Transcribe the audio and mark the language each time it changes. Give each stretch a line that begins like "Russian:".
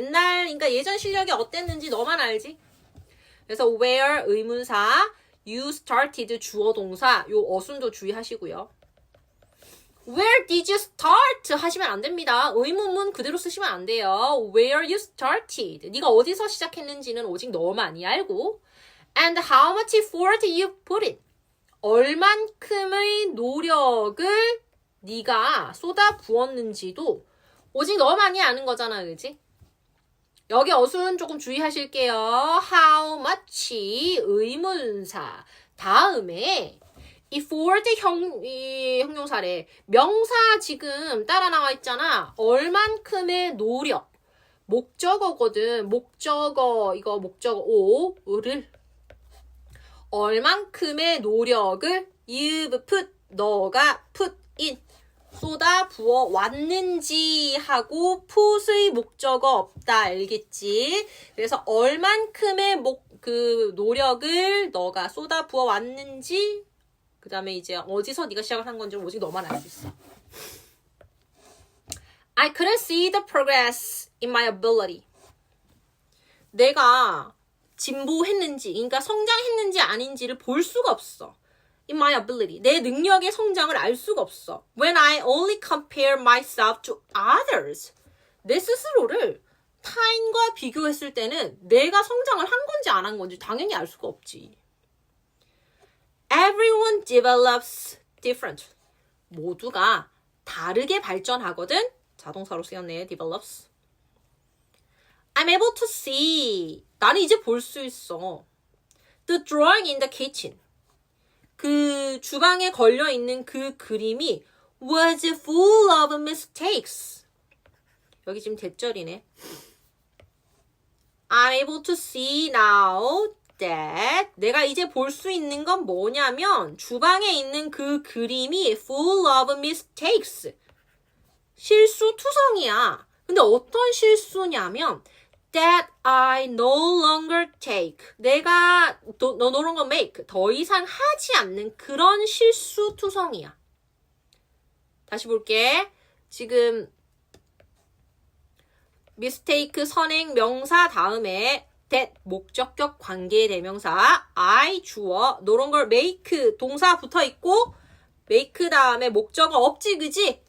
Korean: 그러니까 예전 실력이 어땠는지 너만 알지? 그래서 where 의문사,
English: you started
Korean: 주어 동사, 요 어순도 주의하시고요.
English: Where did you start?
Korean: 하시면 안 됩니다. 의문문 그대로 쓰시면 안 돼요.
English: Where you started.
Korean: 네가 어디서 시작했는지는 오직 너만이 알고
English: And how much effort you put in.
Korean: 얼만큼의 노력을 네가 쏟아 부었는지도 오직 너만이 아는 거잖아, 그지? 여기 어순 조금 주의하실게요. How much 의문사 다음에 effort 형용사래. 명사 지금 따라 나와 있잖아. 얼만큼의 노력. 목적어거든. 목적어 이거 목적어 오를 얼만큼의 노력을 you've put, 너가 put in, 쏟아 부어 왔는지 하고 put의 목적어 없다. 알겠지? 그래서 얼만큼의 노력을 너가 쏟아 부어 왔는지 그 다음에 이제 어디서 네가 시작을 한 건지 오직 너만 알 수 있어.
English: I couldn't see the progress in my ability. 내가
Korean: 진보했는지, 그러니까 성장했는지 아닌지를 볼 수가 없어.
English: In my ability.
Korean: 내 능력의 성장을 알 수가 없어.
English: When I only compare myself to others.
Korean: 내 스스로를 타인과 비교했을 때는 내가 성장을 한 건지 안 한 건지 당연히 알 수가 없지.
English: Everyone develops different.
Korean: 모두가 다르게 발전하거든. 자동사로 쓰였네. develops.
English: I'm able to see.
Korean: 나는 이제 볼 수 있어.
English: The drawing in the kitchen.
Korean: 그 주방에 걸려있는 그 그림이
English: was full of mistakes.
Korean: 여기 지금 대절이네.
English: I'm able to see now that
Korean: 내가 이제 볼 수 있는 건 뭐냐면 주방에 있는 그 그림이
English: full of mistakes.
Korean: 실수투성이야. 근데 어떤 실수냐면
English: that I no longer take.
Korean: 내가
English: no longer make.
Korean: 더 이상 하지 않는 그런 실수투성이야. 다시 볼게. 지금 mistake 선행 명사 다음에 that 목적격 관계대명사 I 주어 no longer make 동사 붙어 있고 make 다음에 목적어 없지 그지?